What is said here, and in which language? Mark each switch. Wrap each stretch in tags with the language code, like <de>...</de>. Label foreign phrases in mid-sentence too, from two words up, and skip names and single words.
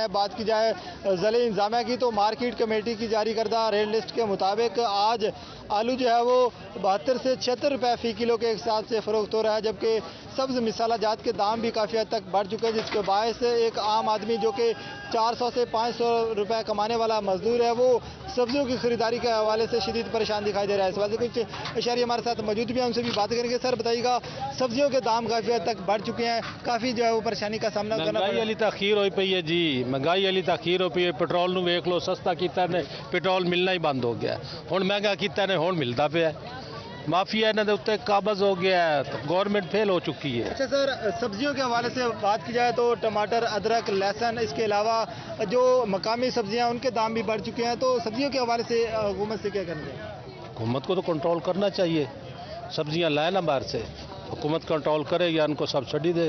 <ur>بات کی جائے ضلع انتظامیہ کی تو مارکیٹ کمیٹی کی جاری کردہ ریٹ لسٹ کے مطابق آج آلو جو ہے وہ 72 سے 76 روپے فی کلو کے حساب سے فروخت ہو رہا ہے، جبکہ سبز مسالہ جات کے دام بھی کافی حد تک بڑھ چکے ہیں، جس کے باعث ایک عام آدمی جو کہ 400 سے 500 روپے کمانے والا مزدور ہے وہ سبزیوں کی خریداری کے حوالے سے شدید پریشان دکھائی دے رہا ہے. اس وجہ سے کچھ شہری ہمارے ساتھ موجود بھی ہیں، ان سے بھی بات کریں گے. سر بتائیے گا، سبزیوں کے دام کافی حد تک بڑھ چکے ہیں، کافی جو ہے وہ پریشانی کا سامنا کرنا</ur> <pa>مہنگائی والی تاخیر ہوئی پئی ہے جی، مہنگائی والی تاخیر ہوئی پئی ہے. پیٹرول نو ویکھ لو، سستا کیتا نے پیٹرول ملنا ہی بند ہو گیا، ہن مہنگا کیتا نے ہن ملدا پیا.</pa> <ur>مافیا انہوں کے اتنے قابض ہو گیا ہے، گورنمنٹ فیل ہو چکی ہے. اچھا سر، سبزیوں کے حوالے سے بات کی جائے تو ٹماٹر، ادرک، لہسن، اس کے علاوہ جو مقامی سبزیاں ان کے دام بھی بڑھ چکے ہیں، تو سبزیوں کے حوالے سے حکومت سے کیا کرنا ہے؟ حکومت کو تو کنٹرول کرنا چاہیے، سبزیاں لائیں نا باہر سے، حکومت کنٹرول کرے یا ان کو سبسڈی دے.</ur>